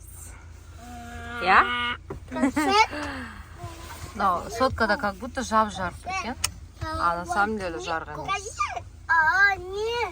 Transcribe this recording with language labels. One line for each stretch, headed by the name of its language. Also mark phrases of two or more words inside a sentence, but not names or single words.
Russian: Я? Но соткада как будто
Kazakh: жап-жарық екен.
Russian: А на самом деле
Kazakh: жарық емес.
Russian: А, нет.